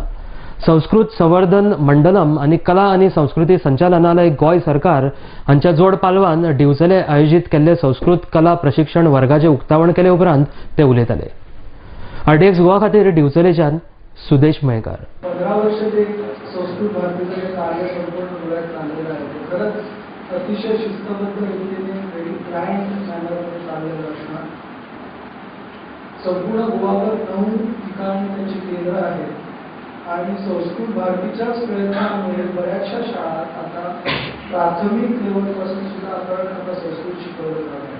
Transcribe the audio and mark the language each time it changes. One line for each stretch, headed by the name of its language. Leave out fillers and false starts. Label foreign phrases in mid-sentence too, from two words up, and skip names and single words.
Konkani: संस्कृत संवर्धन मंडलम आनी कला आनी संस्कृती संचालनालय गोंय सरकार हांच्या जोड पालवान दिवचले आयोजीत केल्ले संस्कृत कला प्रशिक्षण वर्गाचे उक्तावण केले उपरांत ते उलयताले. RDX गोवा खातीर दिवचलेच्यान सुदेश मयेकार.
Marathi: 15 वर्ष ते संस्कृत भारतीचे कार्य संपूर्ण गोव्यात चाललेलं आहे. खरंच अतिशय शिस्तबद्ध रीतीने वेळी क्लायंट मॅनरमध्ये चाललेलं असणार. संपूर्ण गोवावर 9 ठिकाणी त्यांची केंद्र आहेत आणि संस्कृत भारतीच्याच प्रयत्नामुळे बऱ्याचशा शाळात आता प्राथमिक लेवलपासून सुद्धा आता संस्कृत शिकवलं जात आहे.